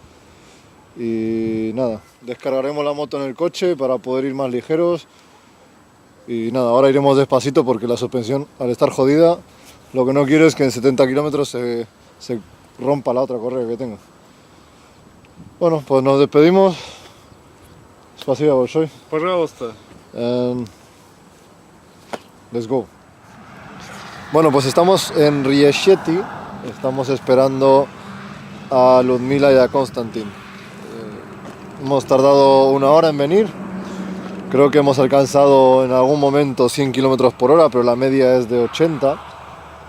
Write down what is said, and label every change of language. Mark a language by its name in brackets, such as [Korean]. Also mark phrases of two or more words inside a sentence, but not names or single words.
[Spanish] Y nada, descargaremos la moto en el coche para poder ir más ligeros. Y nada, ahora iremos despacito porque la suspensión, al estar jodida, lo que no quiero es que en 70 kilómetros se rompa la otra correa que tengo. Bueno, pues nos despedimos. [Russian] Спасибо большое. Пожалуйста. [English] Let's go. [Spanish] Bueno, pues estamos en Riesheti. Estamos esperando a Ludmila y a Konstantin. Hemos tardado una hora en venir. Creo que hemos alcanzado en algún momento 100 km por hora, pero la media es de 80.